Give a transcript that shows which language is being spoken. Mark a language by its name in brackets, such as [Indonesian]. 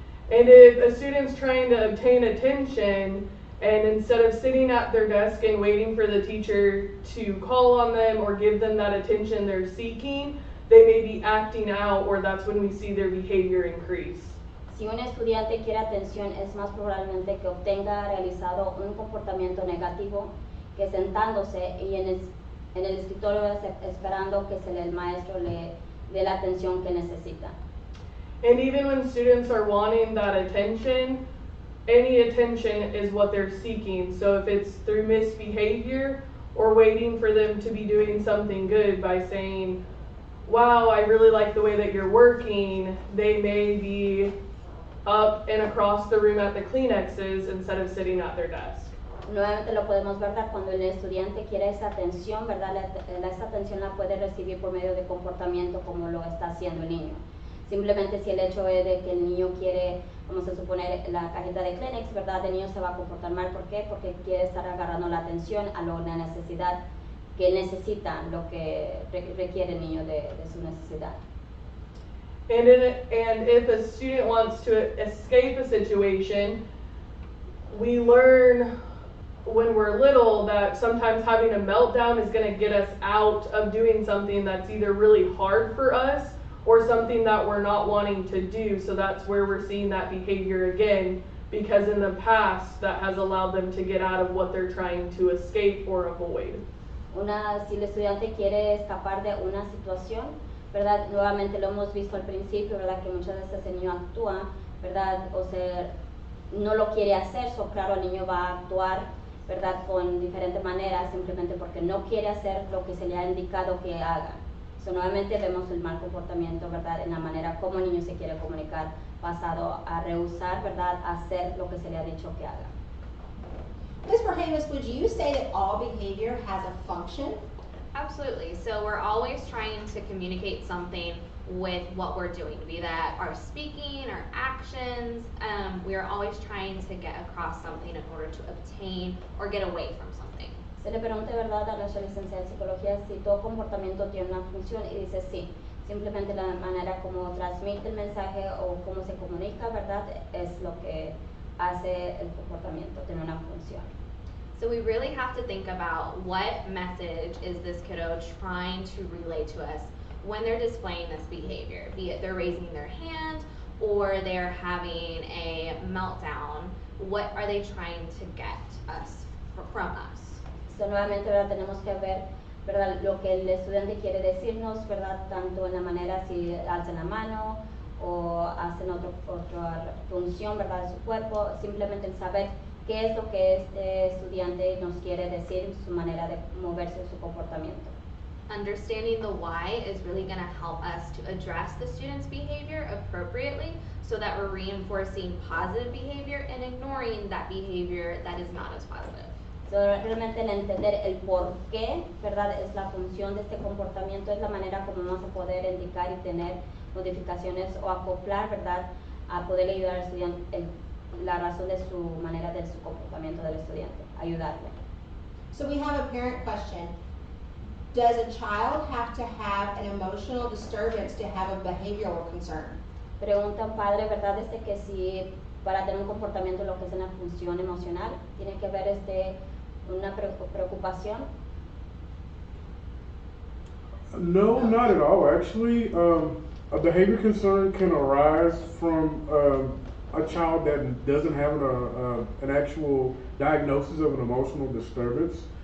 [English] And if a student's trying to obtain attention, and instead of sitting at their desk and waiting for the teacher to call on them or give them that attention they're seeking, they may be acting out, or that's when we see their behavior increase. [Spanish] Si un estudiante quiere atención, es más probablemente que obtenga realizado un comportamiento negativo que sentándose y en el escritorio esperando que el maestro le dé la atención que necesita. [English] And even when students are wanting that attention, any attention is what they're seeking. So if it's through misbehavior or waiting for them to be doing something good by saying, wow, I really like the way that you're working, they may be up and across the room at the Kleenexes instead of sitting at their desk. [Spanish] Nuevamente lo podemos ver cuando el estudiante quiere esa atención, ¿verdad? Esa atención la puede recibir por medio de comportamiento como lo está haciendo el niño. Simplemente si el hecho es de que el niño quiere, vamos a suponer, la cajita de Kleenex, ¿verdad? El niño se va a comportar mal. ¿Por qué? Porque quiere estar agarrando la atención a la necesidad que necesita, lo que requiere el niño de su necesidad. [English] And if a student wants to escape a situation, we learn when we're little that sometimes having a meltdown is going to get us out of doing something that's either really hard for us or something that we're not wanting to do. So that's where we're seeing that behavior again, because in the past that has allowed them to get out of what they're trying to escape or avoid. [Spanish] Si el estudiante quiere escapar de una situación, ¿verdad? Nuevamente lo hemos visto al principio, ¿verdad? Que muchas veces el niño actúa, ¿verdad? O sea, no lo quiere hacer, claro, el niño va a actuar, ¿verdad? Con diferentes maneras, simplemente porque no quiere hacer lo que se le ha indicado que haga. Nuevamente vemos el mal comportamiento, ¿verdad? En la manera como el niño se quiere comunicar, basado a rehusar, ¿verdad? Hacer lo que se le ha dicho que haga. [English] Ms. Verhamis, would you say that all behavior has a function? Absolutely. So we're always trying to communicate something with what we're doing, be that our speaking, our actions. We are always trying to get across something in order to obtain or get away from something. [Spanish] Se le pregunta, ¿verdad? A nuestra licenciada en psicología si todo comportamiento tiene una función y dice sí. Simplemente la manera como transmite el mensaje o cómo se comunica, ¿verdad? Es lo que hace el comportamiento, tiene una función. [English] So we really have to think about what message is this kiddo trying to relay to us when they're displaying this behavior, be it they're raising their hand or they're having a meltdown. What are they trying to get from us? [Spanish] So, nuevamente, ¿verdad? Tenemos que ver, ¿verdad? Lo que el estudiante quiere decirnos, ¿verdad? Tanto en la manera si alzan la mano o hacen otra función, ¿verdad? De su cuerpo, simplemente el saber qué es lo que este estudiante nos quiere decir, su manera de moverse, su comportamiento. [English] Understanding the why is really going to help us to address the student's behavior appropriately so that we're reinforcing positive behavior and ignoring that behavior that is not as positive. [Spanish] So, realmente el entender el por qué, ¿verdad? Es la función de este comportamiento, es la manera como vamos a poder indicar y tener modificaciones o acoplar, ¿verdad? A poder ayudar al estudiante, la razón de su manera de su comportamiento del estudiante, ayudarle. [English] So we have a parent question. Does a child have to have an emotional disturbance to have a behavioral concern? [Spanish] Pregunta un padre, ¿verdad? Que si para tener un comportamiento lo que es una función emocional, tiene que haber una preocupación. [English] No, not at all. Actually, a behavior concern can arise from a child that doesn't have an actual diagnosis of an emotional disturbance.